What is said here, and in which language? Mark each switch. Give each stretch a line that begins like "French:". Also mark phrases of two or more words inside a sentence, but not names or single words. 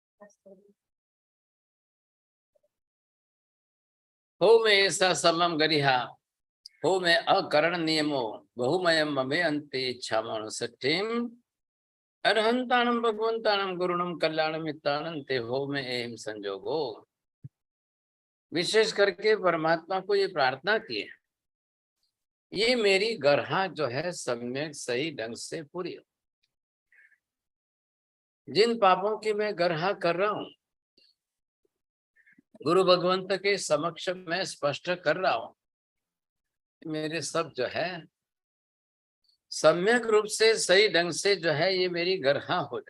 Prakrit languages: हो में ऐसा समम गरिहा हो में अकरण नियमो बहुमयम ममे अंते इच्छा मनुष्ठिम अरहंतानम भगवंतानम गुरुणम कल्याणम मितानंते हो में एम संजोगो।
Hindi: विशेष करके परमात्मा को ये प्रार्थना की है, ये मेरी गर्हा जो है सम्यक सही ढंग से पूरी हो। जिन पापों की मैं गर्हा कर रहा हूं, गुरु भगवंत के समक्ष मैं स्पष्ट कर रहा हूं, मेरे सब जो है सम्यक रूप से सही ढंग से जो है ये मेरी गर्हा हो जाए।